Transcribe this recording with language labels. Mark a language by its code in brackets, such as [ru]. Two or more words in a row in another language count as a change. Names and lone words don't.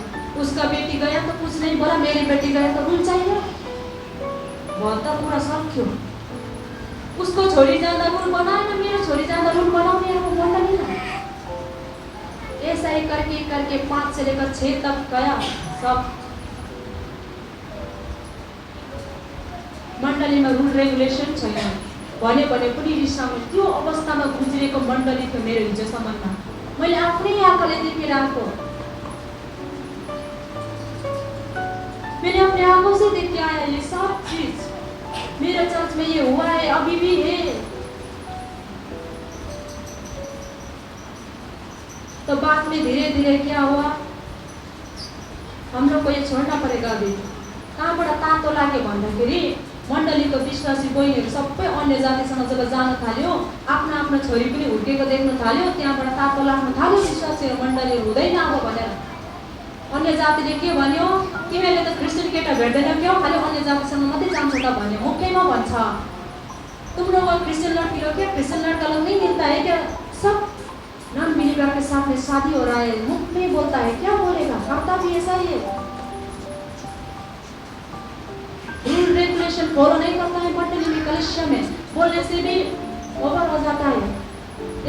[hi] उसका बेटी गया तो कुछ नहीं बोला, मेरी बेटी गया तो रूल चाहिए, बोलता पूरा सब क्यों। उसको छोड़ी जाना रूल बनाए ना, मेरे छोड़ी जाना रूल बनाओ, मेरे को बोलना नहीं ना। ऐसा ही करके 5 से लेकर 6 तक गया सब [ne] मण्डलीमा [en] rule regulation [ne] छैन भने पनि रिसाउने त्यो अवस्थामा गुज्रेको मण्डली थियो मेरो हिजोसम्ममा। मैले आफ्नै आँखाले देखेर आएको, [hi] मैंने अपने आंखों से देख के आया ये सब चीज। मेरे चर्च में ये हुआ है, अभी भी है। तो बाद में धीरे धीरे क्या हुआ, हम लोग को ये छोड़ना पड़ेगा। [ne] अभी कहाँबाट तातो लाग्यो भन्दाखेरि मण्डलीको विश्वासी बहिनीहरू सबै अन्य जातिसँग जब जान थाल्यो, आफ्नो आफ्नो छोरी पनि हुर्केको देख्न थाल्यो, त्यहाँबाट तातो लाग्न थाल्यो विश्वासीहरू मण्डलीहरू हुँदैन अब भनेर। अन्य जातिले के भन्यो, तिमीहरूले त क्रिस्चियन केटा भेट्दैनौ क्यों, खाली अन्य जातिसँग मात्रै जान्छ त भन्यो। मुखैमा भन्छ [hi] तुम लोग क्रिस्चियन लड़की लोग क्या, क्रिस्चियन लड़का लोग नहीं मिलता है क्या, सब [en] non believer [hi] के साथ में शादी हो रहा है, मुख में बोलता है, क्या बोलेगा, करता भी ऐसा ही है। [en] rule regulation follow [hi] नहीं करता है मण्डली में, कलिसिया में बोलने से भी ओवर हो जाता है।